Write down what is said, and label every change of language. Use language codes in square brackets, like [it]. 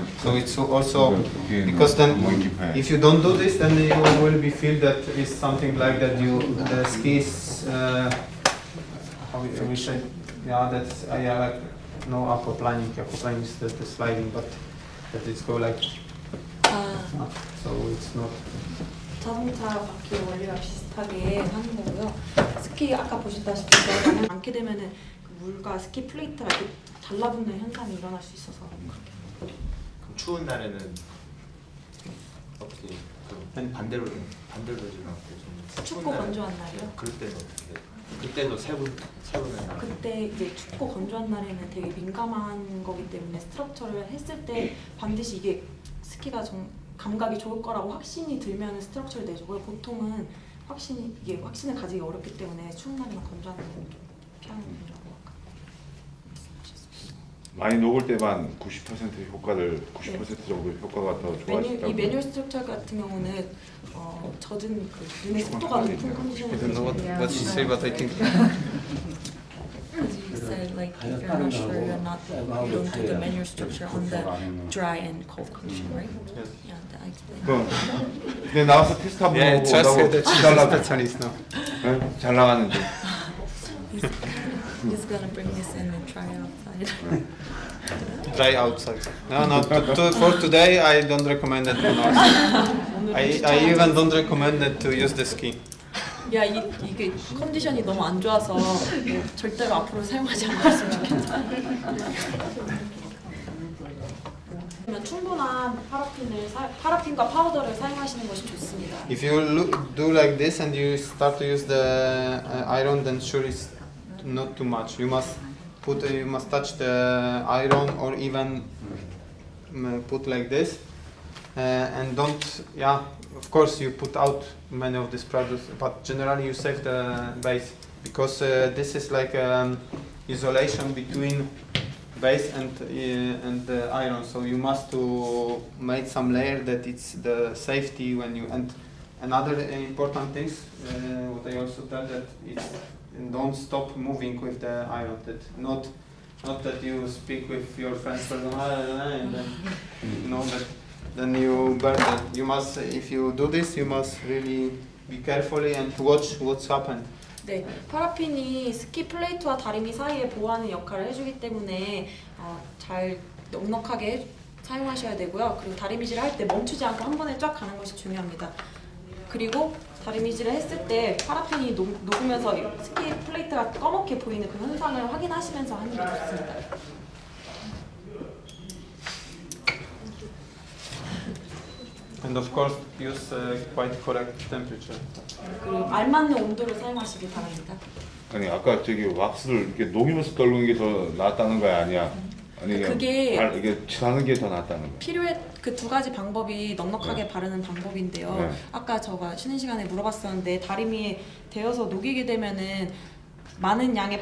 [en] So it's also, because then if you don't do this, then you will be feel that it's something like that the ski is, how we say, yeah, that's yeah, like no aquaplaning. Aquaplaning is the sliding, but that it's go like, so it's not. [ko] 자동차 바퀴 원리와 비슷하게 하는 거고요. 스키 아까 보셨다시피 너무 많게 되면은 그 물과 스키 플레이트가 이렇게 달라붙는 현상이 일어날 수 있어서. 그럼 추운 날에는 어떻게 반대로 되지않고 춥고 건조한 날이요? 그럴 때는 어떻게? 그때도 세분을 그때 이제 춥고 건조한 날에는 되게 민감한 거기 때문에 스트럭처를 했을 때 반드시 이게 스키가 좀 감각이 좋을 거라고 확신이 들면 스트럭처를 내주고요. 보통은 확신을 가지기 어렵기 때문에 추운 날이나 건조한 날은 좀 피하는 편이라고 많이 녹을 때만 90% 효과를 90% 정도 효과가 더 좋아진다고. 이 매뉴얼 스트럭처 같은 경우는 젖은 그 눈의 속도가 높은 컨디션을 [en] I don't know what she say, but I think. As you said, like if you're not sure, you don't do the manual structure on the dry and cold condition, right? Yes. Yeah, that I explained. [ko] 그럼 내 나와서 테스트 한번 [en] Yeah, [ko] 해보고 [en] just [ko] 온다고 [en] that she's a [ko] 잘나가. [en] specialist now. [ko] 잘 나가는데. [en] He's gonna bring this in and try it outside. Try outside. No, for today I don't recommend it. I even don't recommend it to use the ski. [ko] 야, 이게 컨디션이 너무 안 좋아서 절대로 앞으로 사용하지 않았으면 좋겠다. 충분한 파라핀과 파우더를 사용하시는 것이 좋습니다. [en] If you do like this and you start to use the iron, then sure it's not too much. You must touch the iron or even put like this, and don't. Yeah, of course you put out many of these products, but generally you save the base because this is like isolation between base and the iron. So you must to make some layer that it's the safety when you. And another important things what I also tell that it's don't stop moving with the iron. That not that you speak with your friends and then you know that. Then you burn it. You must, if you do this, you must really be carefully and watch what's happened. [ko] 네, 파라핀이 스키 플레이트와 다리미 사이에 보호하는 역할을 해주기 때문에 잘 넉넉하게 사용하셔야 되고요. 그리고 다리미질을 할 때 멈추지 않고 한 번에 쫙 가는 것이 중요합니다. 그리고 다리미질을 했을 때 파라핀이 녹으면서 스키 플레이트가 검게 보이는 그 현상을 확인하시면서 하는 게 좋습니다. [en] And of course, use quite correct temperature. [ko] 그리고 알맞는 온도를 사용하시기 바랍니다. 아니 아까 저기 왁스를 이렇게 녹이면서 떨구는 게 더 낫다는 거야 아니야? 아니 그게 이게 칠하는 게 더 낫다는 거야. 필요해 그 두 가지 방법이 넉넉하게 바르는 방법인데요. 네. 아까 제가 쉬는 시간에 물어봤었는데 다리미에 데워서 녹이게 되면은 많은 양의